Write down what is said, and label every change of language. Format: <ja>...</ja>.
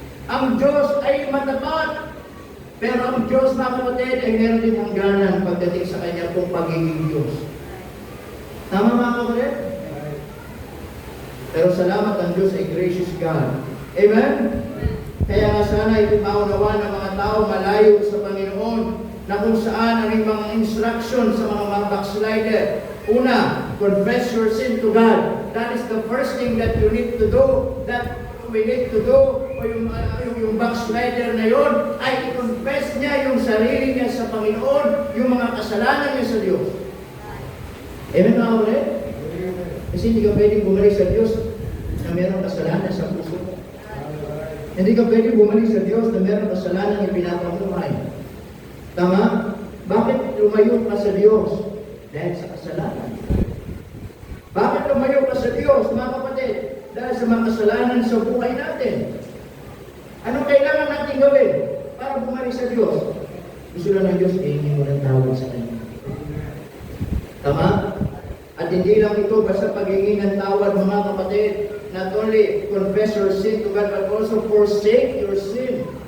<tl>Ang Diyos ay matapat. Pero ang Diyos, mga kapatid, ay meron din hangganan pagdating sa Kanya kung pagiging Diyos. Tama mga kapatid? Pero salamat ang Diyos ay gracious God. Amen? Kaya nga sana ipinaunawa ng mga tao malayo sa Panginoon na kung saan ang mga instruction sa mga backslider.</tl> <en>Una, confess your sin to God. That is the first thing that you need to do. That we need to do.</en> <tl>O yung backslider na yon ay i-confess niya yung sarili niya sa Panginoon, yung mga kasalanan niya sa Diyos. Amen mga kapatid? Kasi hindi ka pwedeng bumalik sa Diyos na mayroong kasalanan sa puso. Hindi ka pwedeng bumalik sa Diyos na mayroong kasalanan na pinapamuhay. Tama? Bakit lumayo ka sa Diyos? Dahil sa kasalanan. Bakit lumayo ka sa Diyos, mga kapatid? Dahil sa mga kasalanan sa buhay natin. Anong kailangan natin gawin para bumalik sa Diyos? Gusto lang ng Diyos, hihingi mo ng tawad sa Kanya. Tama? At hindi lang ito basta paghingi ng tawad, mga kapatid.</tl> <en>Not only confess your sin to God, but also forsake your sin.</en>